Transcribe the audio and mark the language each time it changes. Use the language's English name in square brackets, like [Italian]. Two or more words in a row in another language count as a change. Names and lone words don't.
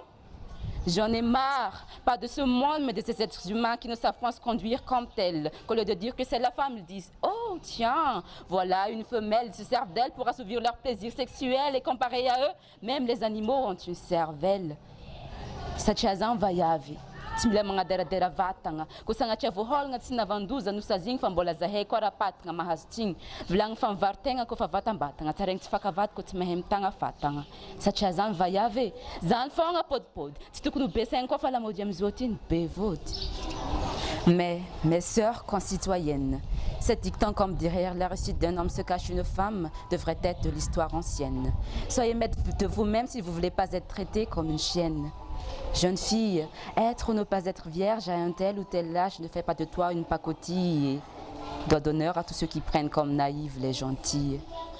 [French] J'en ai marre, pas de ce monde, mais de ces êtres humains qui ne savent pas se conduire comme tels. Qu'au lieu de dire que c'est la femme, ils disent « Oh, tiens, voilà une femelle, ils se servent d'elle pour assouvir leur plaisir sexuel et comparé à eux, même les animaux ont une cervelle. » Satchazan va y avoir. [Malagasy] Timila mga dera-dera vatanga kusanga tia voholagna tsy navandoza no sazigny fa mbola zahay koa rapatagna mahazo tigny vilagny fa mivarin-tegna koa fa vatambatagna tsaraigny tsy fakavady koa tsy mahay mitagna fatagna satria zany vaiavy zany fogna podipody tsy tokony ho besaigny koa fa lamody amizao ty ny be vody. [French] Mais, mes sœurs concitoyennes, cette dictant comme derrière la réussite d'un homme se cache une femme devrait être de l'histoire ancienne. Soyez maître de vous-même si vous ne voulez pas être traitée comme une chienne. Jeune fille, être ou ne pas être vierge à un tel ou tel âge ne fait pas de toi une pacotille et doit d'honneur à tous ceux qui prennent comme naïves les gentilles.